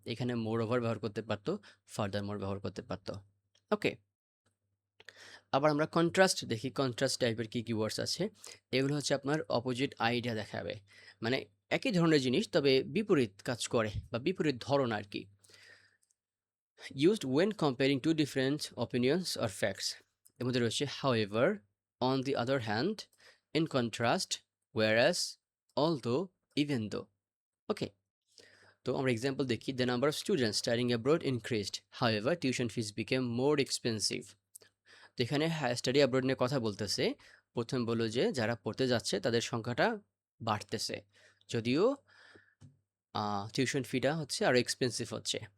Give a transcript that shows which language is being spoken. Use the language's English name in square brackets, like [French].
[Bangla] এখানে মোর ওভার ব্যবহার করতে পারতো, ফার্দার মোর ব্যবহার করতে পারতো। ওকে, আবার আমরা কন্ট্রাস্ট দেখি। কন্ট্রাস্ট টাইপের কী কী ওয়ার্ডস আছে? এগুলো হচ্ছে আপনার অপোজিট আইডিয়া দেখাবে, মানে একই ধরনের জিনিস তবে বিপরীত কাজ করে বা বিপরীত ধরন আর কি। [English] used when comparing two different opinions or facts. [Bangla] এর মধ্যে রয়েছে [English] however, on the other hand, in contrast, whereas, although, even though. [Bangla] ওকে, তো আমরা এক্সাম্পল দেখি। [English] The number of students studying abroad increased, however tuition fees became more expensive. [Bangla] তো এখানে study abroad নিয়ে কথা বলতেছে। প্রথম বললো যে যারা পড়তে যাচ্ছে তাদের সংখ্যাটা বাড়তেছে, যদিও টিউশন ফিটা হচ্ছে আরও এক্সপেন্সিভ হচ্ছে।